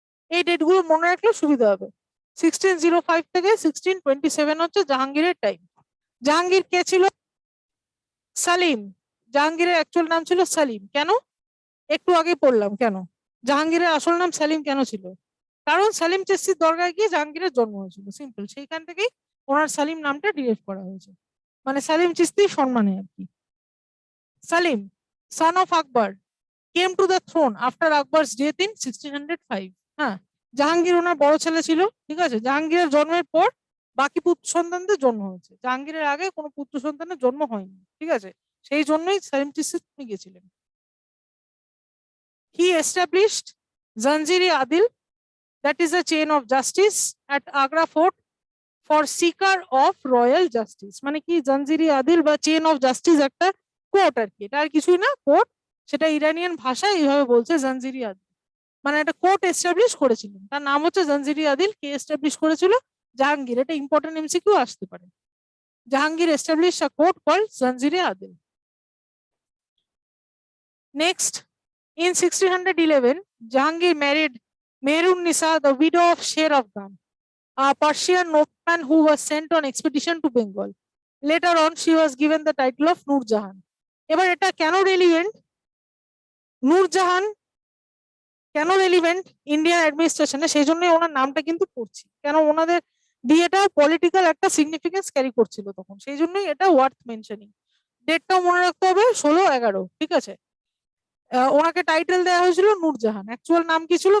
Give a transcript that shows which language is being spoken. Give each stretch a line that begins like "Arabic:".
Bangla: এই ডেটগুলো মনে রাখলে সুবিধা হবে। 1605 থেকে 1627 হচ্ছে জাহাঙ্গীরের টাইম। জাহাঙ্গীর কে ছিল? সালিম। জাহাঙ্গীরের অ্যাকচুয়াল নাম ছিল সালিম। কেন? একটু আগে পড়লাম কেন জাহাঙ্গীরের আসল নাম সালিম কেন ছিল। কারণ সালিম চিশতির দরগায় গিয়ে জাহাঙ্গীরের জন্ম হয়েছিল, সিম্পল। সেইখান থেকেই ওনার সালিম নামটা ডিরেক্ট করা হয়েছে, মানে সালিম চিশতির সম্মানে আর কি।
English: Salim, son of Akbar, came to the throne after Akbar's death in 1605.
Bangla: হ্যাঁ, জাহাঙ্গীর ওনার বড় ছেলে ছিল। ঠিক আছে, জাহাঙ্গীরের জন্মের পর বাকি পুত্র সন্তানদের জন্ম হয়েছে, জাহাঙ্গীরের আগে কোনো পুত্র সন্তানের জন্ম হয়নি। ঠিক আছে, সেই জন্যই সালিম চিশতি গেছিলেন।
English: He established Zanjiri Adil, that is a chain of justice at Agra Fort for seeker of royal justice.
Bangla: মানে কি, জাঞ্জিরি আদিল বা চেন অফ জাস্টিস একটা কোর্ট আর কি, এটা আর কিছুই না, কোর্ট। সেটা ইরানিয়ান ভাষায় এইভাবে বলছে, জাঞ্জিরি আদিল, মানে একটা কোর্ট এস্টাবলিশ করেছিলেন, তার নাম হচ্ছে জাঞ্জিরি আদিল। কে এস্টাবলিশ করেছিল? জাহাঙ্গীর। এটা ইম্পর্টেন্ট এমসিকিউ আসতে পারে।
English: Jahangir establish a court called জাঞ্জিরি আদিল। Next, in 1611 Jahangir married Mehrun Nisa, the widow of Sher Afghan, a Persian nobleman who was sent on expedition to Bengal. Later on, she was given the title of Nur Jahan.
Bangla: এবার এটা কেন relevant? Nurjahan কেন relevant Indian অ্যাডমিনিস্ট্রেশনে, সেই জন্যই ওনার নামটা কিন্তু পড়ছি। কেন? ওনাদের বিয়েটা পলিটিক্যাল একটা সিগনিফিকেন্স ক্যারি করছিল তখন, সেই জন্যই এটা ওয়ার্থ মেনশনিং। ডেটটাও মনে রাখতে হবে, 16/11। ঠিক আছে, ওনাকে টাইটেল দেওয়া হয়েছিল নূরজাহান। অ্যাকচুয়াল নাম কি ছিল?